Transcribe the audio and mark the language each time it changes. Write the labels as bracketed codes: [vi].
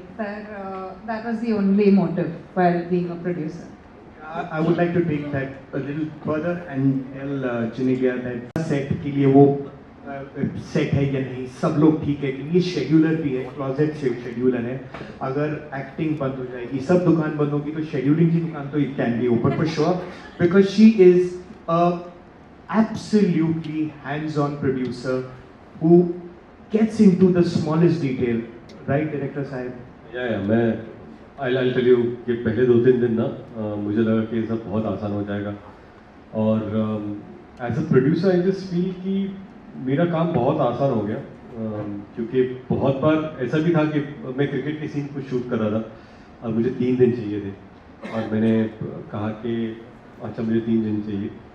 [en] That was the only motive while being a producer. I would like to take that a little further and tell Genelia that set [hi] के लिए वो set है या नहीं, सब लोग ठीक है कि ये शेड्यूलर भी है, क्लोजेट शेड्यूलर है. अगर एक्टिंग बंद हो जाएगी, सब दुकान बंद होगी, तो शेड्यूलिंग की दुकान तो [en] It can be open for sure, because she is a absolutely hands-on producer who gets into the smallest detail, right, director sahib? [hi] मैं [en] I'll tell you [hi] कि पहले 2-3 दिन ना मुझे लगा कि ये सब बहुत आसान हो जाएगा, और [en] as a producer I just feel [hi] कि मेरा काम बहुत आसान हो गया, क्योंकि बहुत बार ऐसा भी था कि मैं क्रिकेट के सीन को शूट कर रहा था और मुझे 3 दिन चाहिए थे, और मैंने कहा कि अच्छा मुझे 3 दिन चाहिए.